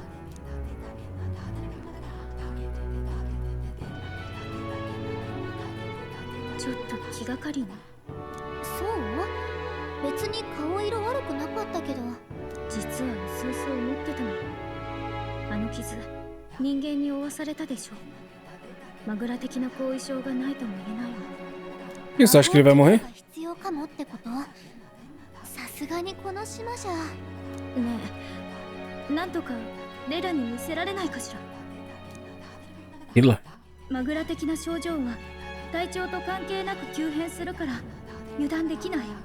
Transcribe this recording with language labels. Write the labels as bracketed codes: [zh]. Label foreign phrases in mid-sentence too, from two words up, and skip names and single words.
[ja] ちょっと気がかりね。そう？別に顔色悪くなかったけど、実はうすうす思ってたの。あの傷、人間に負わされたでしょ。マグラ的な後遺症がないとも言えないわ。 [pt] Isso, acho que ele vai morrer? [ja] 必要かもってこと？さすがにこの島じゃ。ねえ、なんとかレラに見せられないかしら。 [pt] Ela. [ja] マグラ的な症状は体調と関係なく急変するから油断できない。